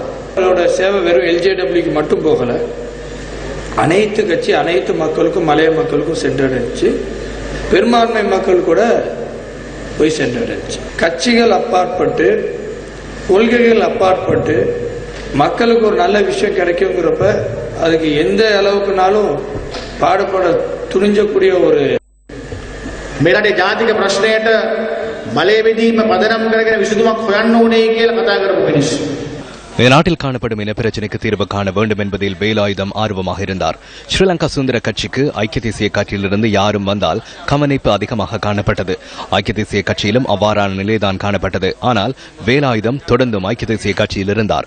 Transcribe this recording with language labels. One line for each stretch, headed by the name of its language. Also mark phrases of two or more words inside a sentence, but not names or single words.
Tamil: அவரோட சேவை வெறும் LJWக்கு மட்டும் போகல, அனைத்து கட்சி அனைத்து மக்களுக்கும் மலைய மக்களுக்கும் சென்றடைச்சு, பெரும்பான்மை மக்கள் கூட போய் சென்றடைச்சு. கட்சிகள் அப்பாற்பட்டு, கொள்கைகள் அப்பாற்பட்டு மக்களுக்கு ஒரு நல்ல விஷயம் கிடைக்குங்கிறப்ப அதுக்கு எந்த அளவுக்குனாலும் பாடுபட துணிஞ்சக்கூடிய ஒரு
Sinhala: මේරටේ ජාතික ප්‍රශ්නයට බලය බෙදීම පදනම් කරගෙන විසඳුමක් හොයන්න ඕනේ කියලා කතා කරපු මිනිස්සු.
Tamil: நாட்டில் காணப்படும் இன பிரச்சினைக்கு தீர்வு காண வேண்டும் என்பதில் வேலாயுதம் ஆர்வமாக இருந்தார். ஸ்ரீலங்கா சுதந்திர கட்சிக்கு ஐக்கிய தேசிய கட்சியிலிருந்து யாரும் வந்தால் கவனிப்பு அதிகமாக காணப்பட்டது. ஐக்கிய தேசிய கட்சியிலும் அவ்வாறான நிலைதான் காணப்பட்டது. ஆனால் வேலாயுதம் தொடர்ந்தும் ஐக்கிய தேசிய கட்சியில் இருந்தார்.